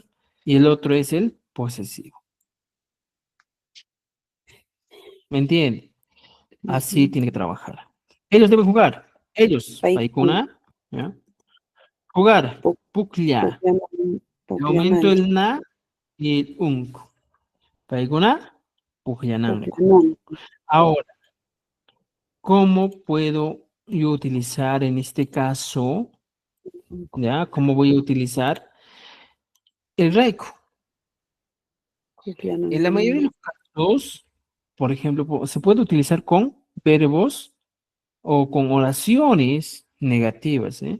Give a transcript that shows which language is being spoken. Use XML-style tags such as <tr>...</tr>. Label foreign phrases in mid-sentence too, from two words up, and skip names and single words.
<es>Y el otro es el posesivo. ¿Me entienden? Así tiene que trabajar. Ellos deben jugar. Ellos. Paikuna. ¿Ya? Jugar. Puklia. Le aumento el na y el unk.</es> <qu>Paikuna. Puklianango.</qu> <es>Ahora, ¿cómo puedo yo utilizar en este caso? ¿Ya? ¿Cómo voy a utilizar el reiko? En la mayoría de los casos, por ejemplo, se puede utilizar con verbos o con oraciones negativas, ¿eh?</es>